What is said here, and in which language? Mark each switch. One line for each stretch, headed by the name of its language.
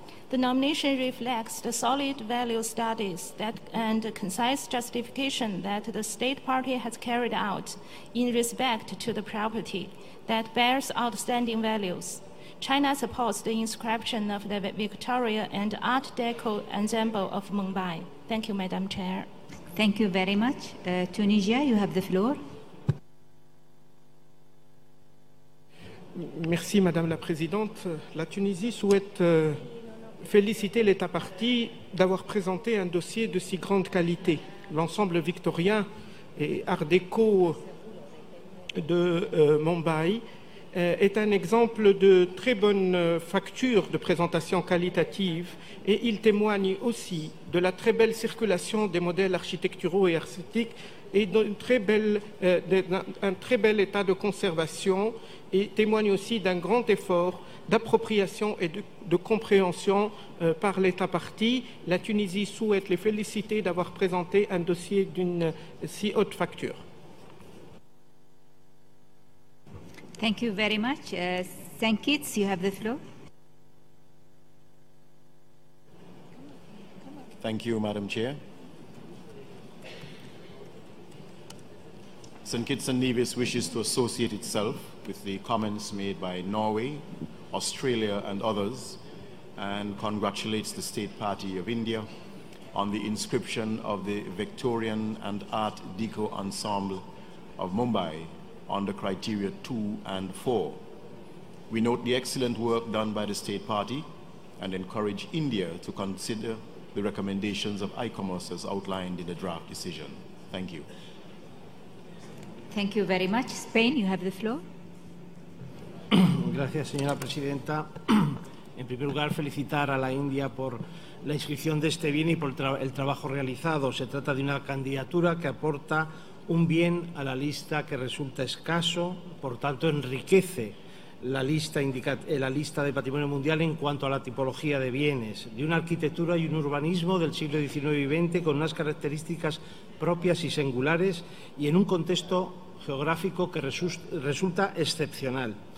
English: The nomination reflects the solid value studies and concise justification that the State Party has carried out in respect to the property that bears outstanding values. China supports the inscription of the Victoria and Art Deco ensemble of Mumbai. Thank you, Madam Chair. Thank you very much. Tunisia, you have the floor.
French: Merci, Madame la Présidente. La Tunisie souhaite féliciter l'État parti d'avoir présenté un dossier de si grande qualité. L'ensemble victorien et Art déco de Mumbai est un exemple de très bonne facture de présentation qualitative, et il témoigne aussi de la très belle circulation des modèles architecturaux et artistiques et d'un très bel état de conservation, et témoigne aussi d'un grand effort d'appropriation et de compréhension par l'État parti. La Tunisie souhaite les féliciter d'avoir présenté un dossier d'une si haute facture.
English: Thank you very much. Sankits, you have the floor. Thank you, Madam Chair. St. Kitts and Nevis wishes to associate itself with the comments made by Norway, Australia and others, and congratulates the State Party of India on the inscription of the Victorian and Art Deco ensemble of Mumbai under criteria 2 and 4. We note the excellent work done by the State Party and encourage India to consider the recommendations of ICOMOS as outlined in the draft decision. Thank you. Thank you very much. Spain, you have the floor.
Spanish: Gracias, señora presidenta. En primer lugar, felicitar a la India por la inscripción de este bien y por el trabajo realizado. Se trata de una candidatura que aporta un bien a la lista que resulta escaso, por tanto enriquece la lista de patrimonio mundial en cuanto a la tipología de bienes, de una arquitectura y un urbanismo del siglo XIX y XX con unas características propias y singulares y en un contexto geográfico que resulta excepcional.